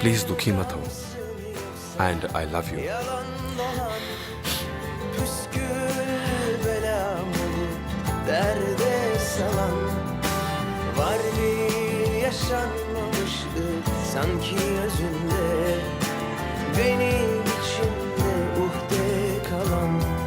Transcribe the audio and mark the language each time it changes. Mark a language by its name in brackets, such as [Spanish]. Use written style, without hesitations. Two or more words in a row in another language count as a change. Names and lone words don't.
[Hindi] प्लीज दुखी मत हो, [English] and I love you. [Turkish] Püskül belam olup derde salan. Var bir yaşanmamışlık sanki özünde, benim içimde uhde kalan.